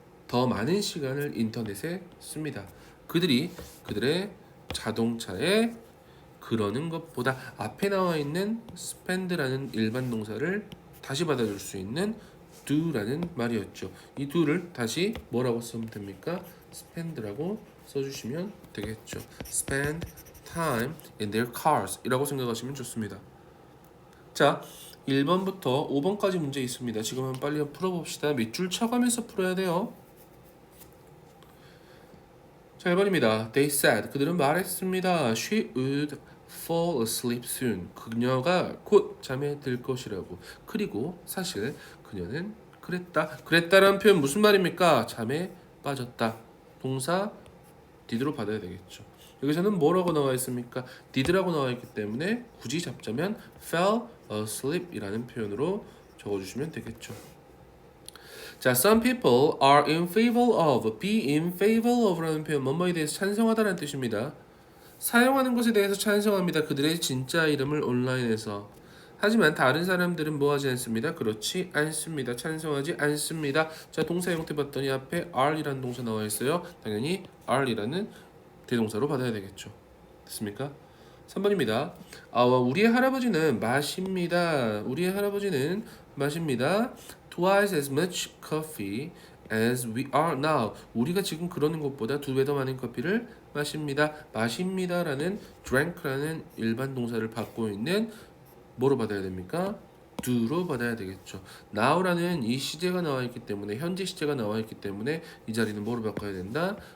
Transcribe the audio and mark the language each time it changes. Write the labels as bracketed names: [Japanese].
[Korean] 더 많은 시간을 인터넷에 씁니다. 그들의 자동차에 그러는 것보다 앞에 나와 있는 spend라는 일반 동사를 다시 받아줄 수 있는 do라는 말이었죠. 이 do를 다시 뭐라고 쓰면 됩니까? spend라고 써주시면 되겠죠. [English] spend time in their cars [Korean] 이라고 생각하시면 좋습니다. 자, 1번부터 5번까지 문제 있습니다. 지금 한번 빨리 풀어봅시다. 밑줄 쳐가면서 풀어야 돼요. 자, 1번입니다. [English] They said, [Korean] 그들은 말했습니다. [English] She would fall asleep soon. [Korean] 그녀가 곧 잠에 들 것이라고. 그리고 사실 그녀는 그랬다. 그랬다라는 표현 무슨 말입니까? 잠에 빠졌다. 동사 did로 받아야 되겠죠. 여기서는 뭐라고 나와 있습니까? did라고 나와 있기 때문에 굳이 잡자면 [English] fell asleep [Korean] 이라는 표현으로 적어주시면 되겠죠. 자, [English] some people are in favor of, [Korean] be in favor of라는 표현 뭐뭐에 대해서 찬성하다는 뜻입니다. 사용하는 것에 대해서 찬성합니다. 그들의 진짜 이름을 온라인에서. 하지만 다른 사람들은 뭐하지 않습니다. 그렇지 않습니다. 찬성하지 않습니다. 자, 동사 형태 봤더니 앞에 are이라는 동사 나와 있어요. 당연히 are이라는 대동사로 받아야 되겠죠. 됐습니까? 3번입니다. 우리의 할아버지는 마십니다. 우리의 할아버지는 마십니다. [English] Twice as much coffee as we are now. [Korean] 우리가 지금 그러는 것보다 2배 더 많은 커피를 마십니다. 마십니다라는 drink라는 일반 동사를 받고 있는 뭐로 받아야 됩니까? do로 받아야 되겠죠. now라는 이 시제가 나와 있기 때문에 현재 시제가 나와 있기 때문에 이 자리는 뭐로 바꿔야 된다?